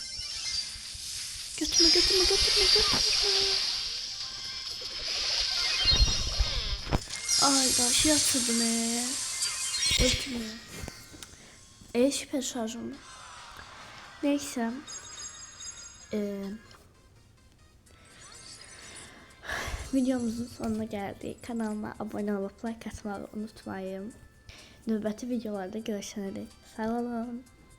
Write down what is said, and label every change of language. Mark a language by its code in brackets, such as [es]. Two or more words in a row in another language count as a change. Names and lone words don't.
[tr] Götürme. Ay daha şey atıldı ne? Ötmüyor. Süper şarjım. Neyse. Videomuzun sonuna geldik. Kanalıma abone olup like atmayı unutmayın. [az] Növbəti videolarda görüşene dek sağ olun.